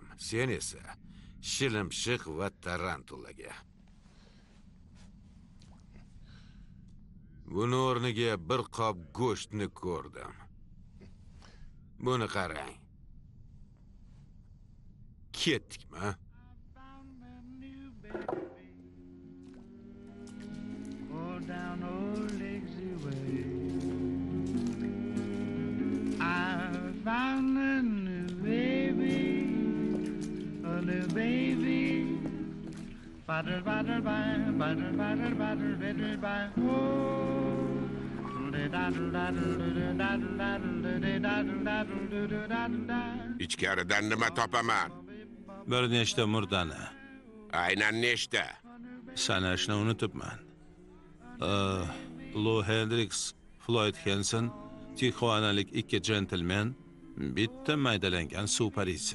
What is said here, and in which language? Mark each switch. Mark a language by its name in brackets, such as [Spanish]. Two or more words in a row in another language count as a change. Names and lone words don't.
[Uzbek] Sen esa shilimshiq va tarantulaga. Buni o'rniga bir qop go'shtni ko'rdim. Buni qarang. Ketdikmi? [English] Down old Lazy Way. I found a new baby, a new baby. Butter, butter, butter, butter, butter, butter, butter, butter. [Uzbek] Ichkaridan nima topaman? Bir nechta murdani Aynan nechta? sanashni unutibman. Lou Hendricks, Floyd Hansen, Tijuanalik ikki jentelmen, bitta maydalangan suv parisi.